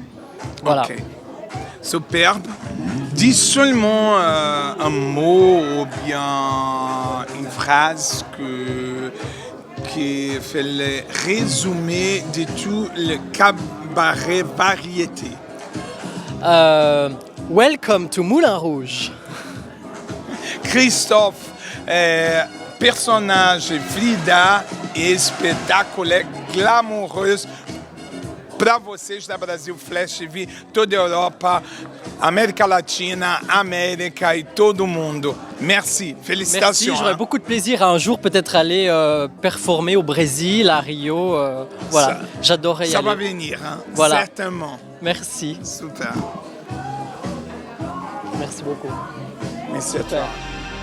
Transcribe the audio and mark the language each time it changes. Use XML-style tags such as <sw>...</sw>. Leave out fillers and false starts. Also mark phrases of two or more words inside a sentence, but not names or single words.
<fr>Voilà. Ok. Superbe. Dis seulement un mot ou bien une phrase qui fait le résumé de tout le cabaret variété.</fr> <en>Welcome to Moulin Rouge.</en> <fr>Christophe, personnage Frida, espetacular, glamoureuse.</fr> <pt>Para vocês da Brasil Flash TV, toda a Europa, América Latina, América et todo mundo.</pt> <fr>Merci, félicitations. Merci, j'aurais beaucoup de plaisir à un jour peut-être aller performer au Brésil, à Rio. Voilà, j'adorerais y aller. Ça va venir, voilà. Certainement. Merci. Super. Merci beaucoup. Merci à toi.</fr>